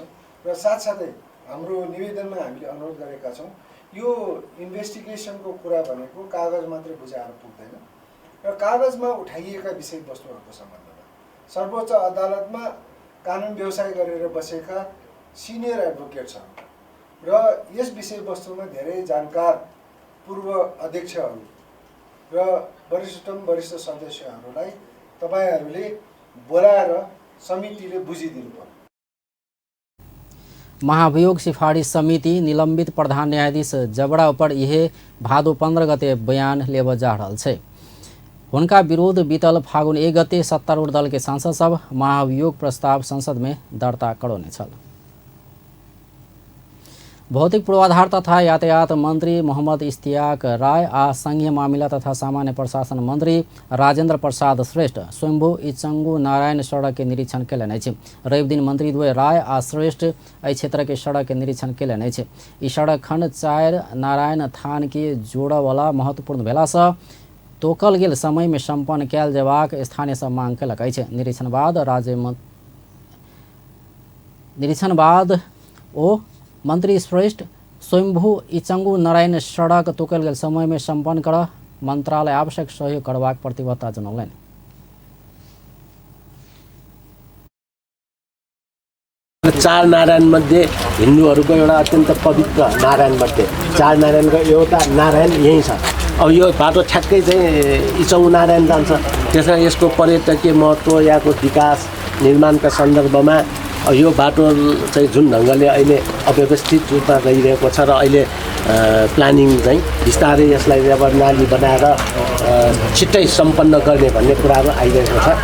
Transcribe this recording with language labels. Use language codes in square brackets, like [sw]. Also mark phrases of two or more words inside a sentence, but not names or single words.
[ne] र साथसाथै हाम्रो निवेदनमा हामीले अनुरोध गरेका छौँ यो इन्भेस्टिगेसनको कुरा भनेको कागज मात्रै बुझाएर पुग्दैन र कागजमा उठाइएका विषयवस्तुहरूको सम्बन्धमा सर्वोच्च अदालतमा कानुन व्यवसाय गरेर बसेका सिनियर एडभोकेट्सहरू र यस विषयवस्तुमा धेरै जानकार पूर्व अध्यक्षहरू र वरिष्ठ सदस्यहरूलाई तपाईँहरूले बोलाएर समितिले बुझिदिनु पर्यो। [mai] महाभियोग सिफारिस समिति निलंबित प्रधान न्यायाधीश जबड़ा पर यह भादो 15 गते बयान लेब जा रहल छै। हुनका विरोध बीतल फागुन 1 गते सत्तारूढ़ दल के सांसद सब महाभियोग प्रस्ताव संसद में दर्ता करौने छल। भौतिक पूर्वाधार तथा यातायात मंत्री मोहम्मद इश्तियाक राय आ संघीय मामिला तथा सामान्य प्रशासन मंत्री राजेंद्र प्रसाद श्रेष्ठ स्वयंभू इचंगू नारायण सड़क के निरीक्षण कयलनि अछि। रवि दिन मंत्री द्वय राय आ श्रेष्ठ एहि क्षेत्र के सड़क के निरीक्षण कयलनि अछि। ई सड़क खंड 4 नारायण थान के जोड़य वाला महत्वपूर्ण भेला सँ तोकल गेल समय में संपन्न कयल जेबाक स्थानीय सब मांग कयलक अछि। निरीक्षण बाद ओ मंत्री श्रेष्ठ स्वयंभू इचंगू नारायण सड़क तोकल गेल समय में संपन्न कर मंत्रालय आवश्यक सहयोग करबाक प्रतिबद्धता जनौलनि। [ne] चार नारायण मध्ये हिन्दूहरूको एउटा अत्यन्त पवित्र नारायण मध्ये 4 नारायणको एउटा नारायण यही छ। अब यो बाटो ठ्याक्कै चाहिँ इचौँ नारायण जान्छ। त्यसमा यसको पर्यटकीय महत्त्व यहाँको विकास निर्माणका सन्दर्भमा यो बाटो चाहिँ जुन ढङ्गले अहिले अव्यवस्थित रूपमा गइरहेको छ र अहिले प्लानिङ चाहिँ बिस्तारै यसलाई अब नाली बनाएर छिट्टै सम्पन्न गर्ने भन्ने कुराहरू आइरहेको छ।